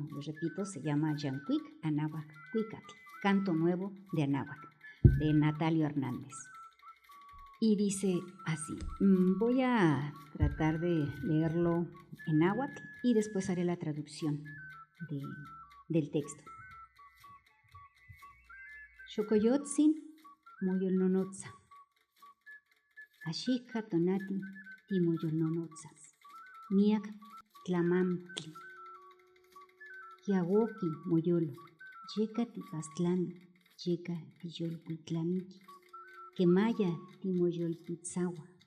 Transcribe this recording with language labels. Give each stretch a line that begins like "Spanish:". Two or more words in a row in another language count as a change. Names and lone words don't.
Spanish: Los repito, se llama Yancuic Anáhuac Cuicatl, Canto Nuevo de Anáhuac, de Natalio Hernández. Y dice así, voy a tratar de leerlo en náhuatl y después haré la traducción del texto.
Nahuatl languages: Xocoyotzin moyolnonotza, ashika tonati timoyolnonotzas, miak tlamamtli, kiawoki moyolo, yeka tipastlami, yeka tiyolkuitlamiki, kemaya timoyolpitzawa,